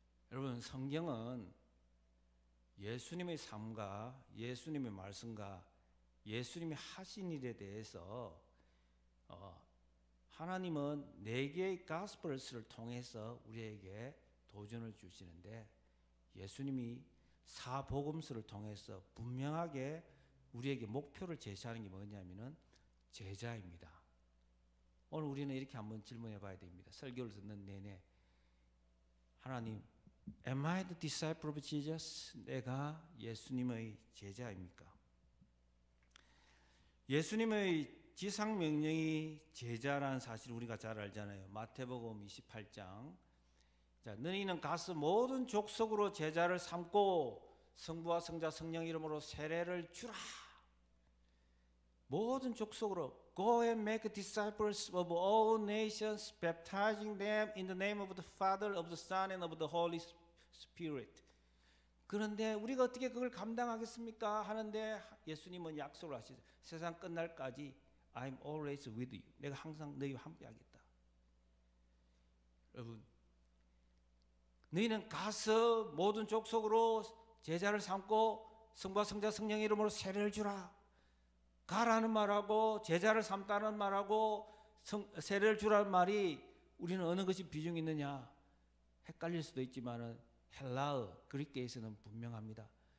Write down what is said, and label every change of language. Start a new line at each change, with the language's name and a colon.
Korean: 여러분 성경은 예수님의 삶과 예수님의 말씀과 예수님이 하신 일에 대해서 하나님은 4개의 가스펠스를 통해서 우리에게 도전을 주시는데 예수님이 사복음서를 통해서 분명하게 우리에게 목표를 제시하는 게 뭐냐면은 제자입니다. 오늘 우리는 이렇게 한번 질문해 봐야 됩니다. 설교를 듣는 내내 하나님,
English: Am I the disciple of Jesus?
Korean: 내가 예수님의 제자입니까? 예수님의 지상명령이 제자라는 사실을 우리가 잘 알잖아요. 마태복음 28장. 자, 너희는 가서 모든 족속으로 제자를 삼고 성부와 성자 성령 이름으로 세례를 주라. 모든 족속으로
English: Go and make disciples of all nations, baptizing them in the name of the Father, of the Son, and of the Holy Spirit.
Korean: 그런데 우리가 어떻게 그걸 감당하겠습니까? 하는데 예수님은 약속을 하시죠. 세상 끝날까지
English: I'm always with you.
Korean: 내가 항상 너희와 함께하겠다. 여러분, 너희는 가서 모든 족속으로 제자를 삼고 성부와 성자 성령의 이름으로 세례를 주라. 가라는 말하고 제자를 삼다는 말하고 세례를 주라는 말이 우리는 어느 것이 비중이 있느냐 헷갈릴 수도 있지만은 헬라어 그리스어에서는 분명합니다.